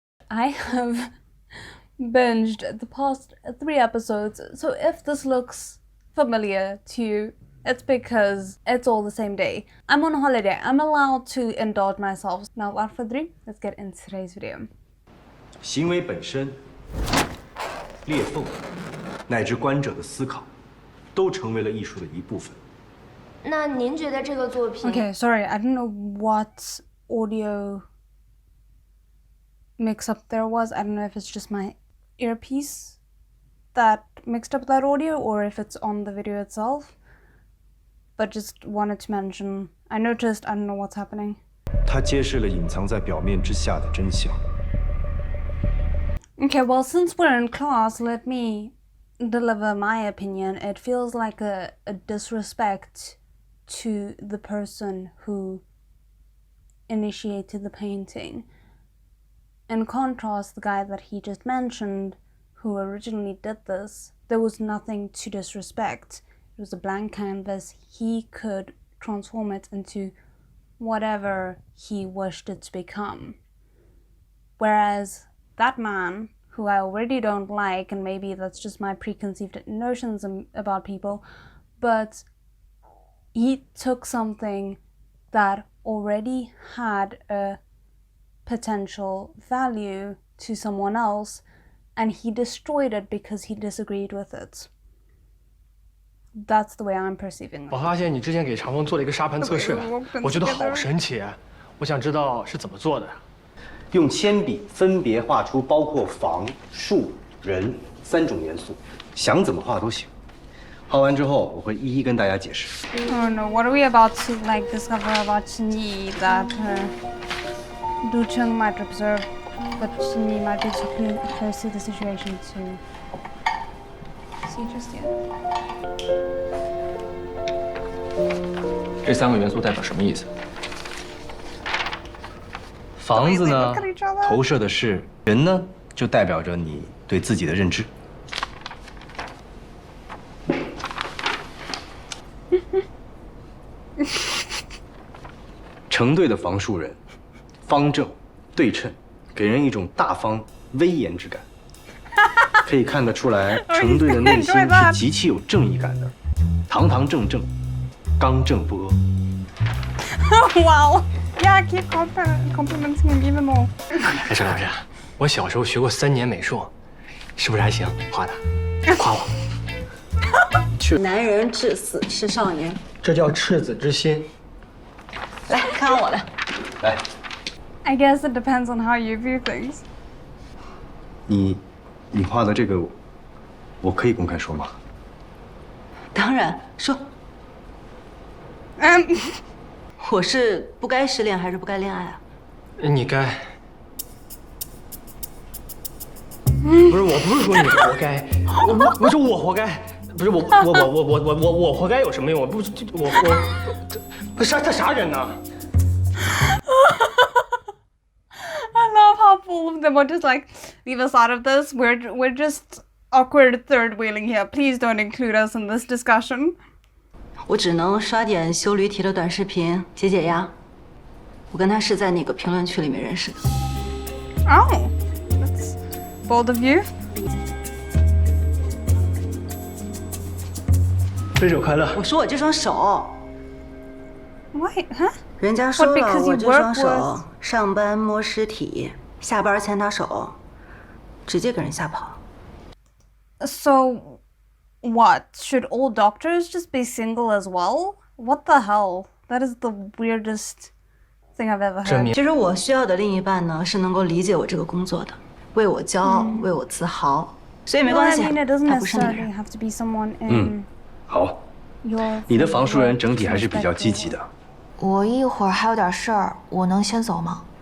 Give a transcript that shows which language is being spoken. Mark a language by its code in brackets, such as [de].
[en] I have binged the past 3 episodes, so if this looks familiar to you, it's because it's all the same day. I'm on holiday. I'm allowed to indulge myself. Now, without further ado, let's get into today's video. [zh] 行为本身、裂缝，乃至观者的思考，都成为了艺术的一部分。那您觉得这个作品 [en] Okay, sorry, I don't know what audio mix-up there was. I don't know if it's just my earpiece that mixed up that audio or if it's on the video itself. But just wanted to mention, I noticed, I don't know what's happening. [zh] 它揭示了隐藏在表面之下的真相。 [en] Okay, well, since we're in class, let me deliver my opinion. It feels like a disrespect to the person who initiated the painting. In contrast, the guy that he just mentioned, who originally did this, there was nothing to disrespect. It was a blank canvas. He could transform it into whatever he wished it to become. Whereas that man, who I already don't like, and maybe that's just my preconceived notions about people, but he took something that already had a potential value to someone else, and he destroyed it because he disagreed with it. That's the way I'm perceiving it. [zh] 我发现你之前给长风做了一个沙盘测试，我觉得好神奇，我想知道是怎么做的。用铅笔分别画出包括房、树、人3种元素，想怎么画都行。画完之后，我会一一跟大家解释。 [en] Oh no! What are we about to like discover about Chinyi that Du Cheng might observe, but Chinyi might be too close to the situation to see just yet. [zh] 这3个元素代表什么意思？房子呢，投射的是人呢，就代表着你对自己的认知。成对的房树人，方正、对称，给人一种大方威严之感。可以看得出来，程队的内心是极其有正义感的，堂堂正正，刚正不阿。 [en] Wow. Yeah, keep complimenting him even more. [zh] 哎，陈老师，我小时候学过3年美术，是不是还行？画的，夸我。男人至死是少年，这叫赤子之心。来看看我的。来。 [en] I guess it depends on how you view things. [zh] 你画的这个，我可以公开说吗？当然说。我是不该失恋还是不该恋爱啊？你该。不是，我不是说你活该，不是我活该，不是我活该有什么用？我杀人呢 [en] I love how full of them are just like, leave us out of this. We're just awkward third wheeling here. Please don't include us in this discussion. [zh] 我只能刷点修驴蹄的短视频解解压。我跟他是在那个评论区里面认识的。 [en] Oh, that's bold of you. [zh] 分手快乐。我说我这双手。 [en] Wait, huh? [zh] 人家说了，我这双手上班摸尸体，下班牵他手，直接给人吓跑。 [en] So, what? Should all doctors just be single as well? What the hell? That is the weirdest thing I've ever heard. [zh] 其实我需要的另一半呢，是能够理解我这个工作的，为我骄傲，为我自豪。所以没关系， [en] I mean, it doesn't [zh] 他不是那个 [en] necessarily [zh] 人。 [en] have to be someone in [zh] 好。 [en] your [zh] 你的房书人整体还是比较积极的。我一会儿还有点事儿，我能先走吗？